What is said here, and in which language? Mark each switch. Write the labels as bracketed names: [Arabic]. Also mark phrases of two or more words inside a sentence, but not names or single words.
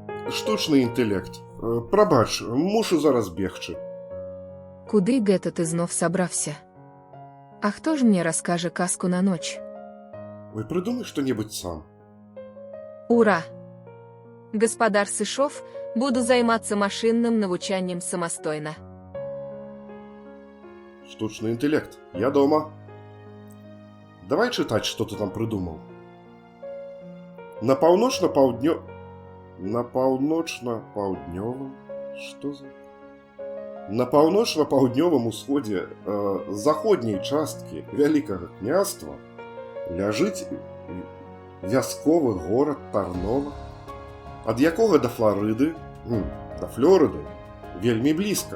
[Belarusian] штучны інтэлект. Прабач, мушу зараз бегчы. Куды гэта ты знов сабраўся? А хто ж мне раскажа казку на ноч? [Russian] Ой, придумай что-нибудь сам. [Belarusian] Ура! Гаспадар сышоў, буду займацца машынным навучаннем самастойна. [Russian] Штучный интеллект, я дома. Давай читать, что ты там придумал. [Belarusian] На паўночна-паўднёвым... [Russian] Что за... [Belarusian] На паўночна-паўднёвым усходзе заходняй часткі Вялікага княства ляжыць вясковы горад Тарнова, ад якога да Флорыды вельмі блізка.